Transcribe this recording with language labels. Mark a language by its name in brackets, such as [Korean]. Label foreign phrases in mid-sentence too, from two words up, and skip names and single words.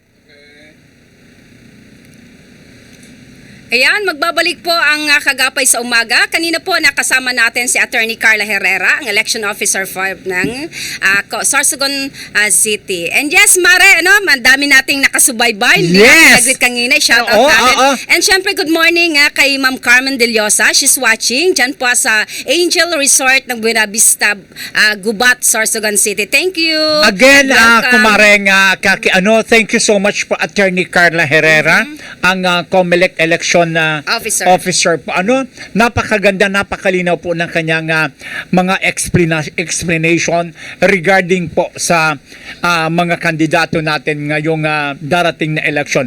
[Filipino] Ayan, magbabalik po ang Kagapay sa Umaga. Kanina po nakasama natin si Attorney Carla Herrera, ang Election Officer 5 ng Sorsogon City. [English] And yes, [Filipino] Mare, madami nating nakasubaybay. [English] Yes! [Filipino] Naglit kanina, [English] shout out [Filipino] Oo, natin. oo. And syempre, [English] good morning [Filipino] kay Ma'am Carmen De Llosa. [English] She's watching dyan po sa Angel Resort ng Buena Vista, Gubat, Sorsogon City. Thank you. Again, Welcome. [Filipino] kumareng Kaki, [English] thank you so much [Filipino] po Attorney Carla Herrera, ang COMELEC election officer po. Napakaganda, napakalinaw po ng kanyang mga explanation regarding po sa mga kandidato natin ngayong darating na election.